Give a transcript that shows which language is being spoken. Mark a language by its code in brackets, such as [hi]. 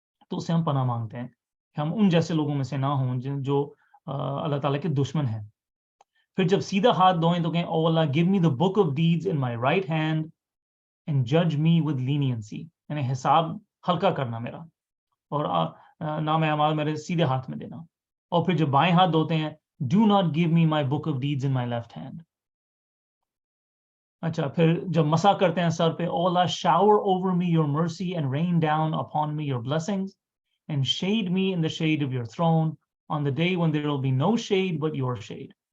[ur] تو اس سے ہم پناہ مانگتے ہیں کہ ہم ان جیسے لوگوں میں سے نہ ہوں جو اللہ تعالیٰ کے دشمن ہیں. پھر جب سیدھا ہاتھ دھوئیں تو کہیں [en] Oh Allah, give me the book of deeds in my right hand and judge me with leniency. [ur] یعنی حساب ہلکا کرنا میرا، اور نام اعمال میرے سیدھے ہاتھ میں دینا. اور پھر جب بائیں ہاتھ دھوتے ہیں [en] Do not give me my book of deeds in my left hand. [ur] اچھا، پھر جب مسح کرتے ہیں سر پہ [en] Oh Allah, shower over me your mercy and rain down upon me your blessings and shade me in the shade of your throne on the day when there will be no shade but your shade.